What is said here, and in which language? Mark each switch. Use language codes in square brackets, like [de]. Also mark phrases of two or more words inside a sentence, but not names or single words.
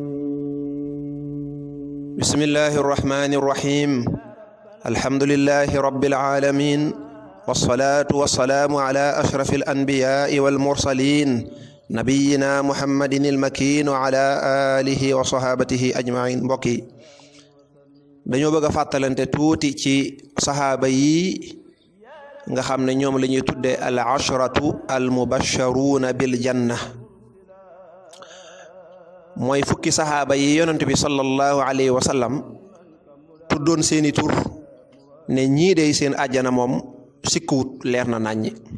[ar] بسم الله الرحمن الرحيم. الحمد لله رب العالمين، والصلاة والسلام على أشرف الأنبياء والمرسلين نبينا محمد المكين وعلى آله وصحابته أجمعين. [wo] mbokk yi dañoo bëgg a fàttalante tuuti ci saxaaba yi nga xam ne ñoom la ñuy tuddee [ar] العشرة المبشرون بالجنة, [wo] mooy fukki saxaaba yi yonent bi [ar] صلى الله عليه وسلم [wo] tuddoon seeni tur ne ñii dey seen àjjana moom sikkuwut, leer na naññi.